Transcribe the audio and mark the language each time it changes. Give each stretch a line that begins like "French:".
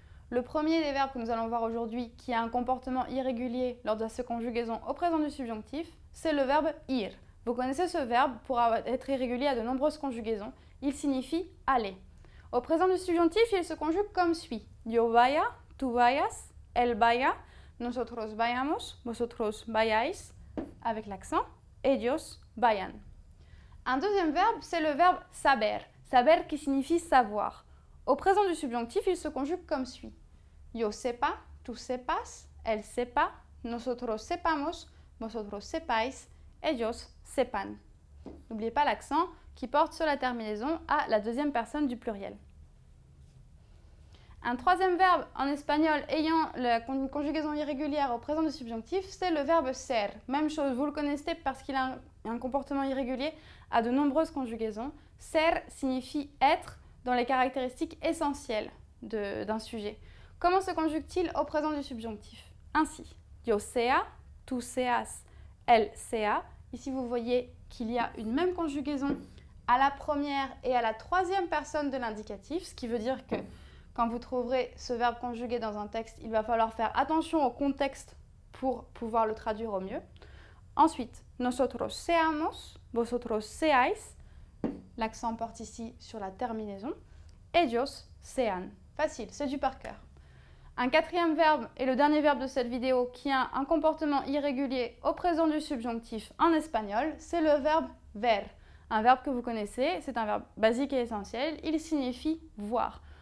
French: Le premier des verbes que nous allons voir aujourd'hui qui a un comportement irrégulier lors de sa conjugaison au présent du subjonctif, c'est le verbe ir. Vous connaissez ce verbe pour être irrégulier à de nombreuses conjugaisons. Il signifie aller. Au présent du subjonctif, il se conjugue comme suit.
Spanish: Yo vaya, tú vayas, él vaya, nosotros vayamos, vosotros vayáis,
French: avec l'accent,
Spanish: ellos vayan.
French: Un deuxième verbe, c'est le verbe saber.
Spanish: Saber
French: qui signifie savoir. Au présent du subjonctif, il se conjugue comme suit.
Spanish: Yo sepa, tú sepas, él sepa, nosotros sepamos, vosotros sepáis, ellos sepan.
French: N'oubliez pas l'accent qui porte sur la terminaison à la deuxième personne du pluriel. Un troisième verbe en espagnol ayant la conjugaison irrégulière au présent du subjonctif, c'est le verbe ser. Même chose, vous le connaissez parce qu'il a un comportement irrégulier à de nombreuses conjugaisons. Ser signifie être dans les caractéristiques essentielles d'un sujet. Comment se conjugue-t-il au présent du subjonctif? Ainsi,
Spanish: yo sea, tú seas, él sea.
French: Ici, vous voyez qu'il y a une même conjugaison à la première et à la troisième personne de l'indicatif, ce qui veut dire que quand vous trouverez ce verbe conjugué dans un texte, il va falloir faire attention au contexte pour pouvoir le traduire au mieux. Ensuite,
Spanish: nosotros seamos, vosotros seáis.
French: L'accent porte ici sur la terminaison.
Spanish: Ellos sean.
French: Facile, c'est du par cœur. Un quatrième verbe et le dernier verbe de cette vidéo qui a un comportement irrégulier au présent du subjonctif en espagnol, c'est le verbe ver. Un verbe que vous connaissez, c'est un verbe basique et essentiel, il signifie voir.